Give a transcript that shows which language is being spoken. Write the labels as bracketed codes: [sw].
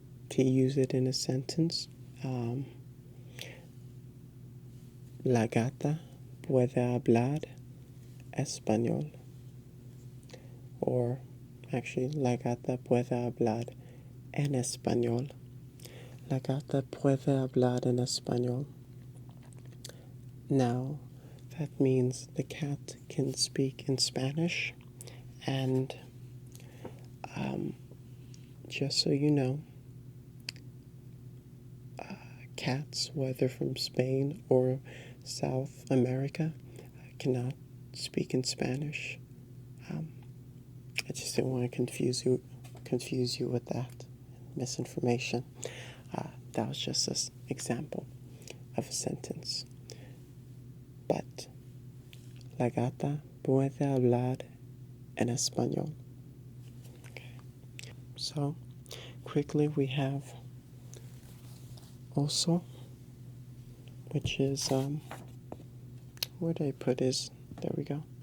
[en] To use it in a sentence, [es] la gata puede hablar español. [en] Or actually, [es] la gata puede hablar en español. La gata puede hablar en español. [en] Now, that means the cat can speak in Spanish, and just so you know, cats, whether from Spain or South America, cannot speak in Spanish. I just didn't want to confuse you with that misinformation. That was just an example of a sentence. [es] But la gata puede hablar en español. [en] Okay. So, quickly we have oso, which is, where did I put his? There we go.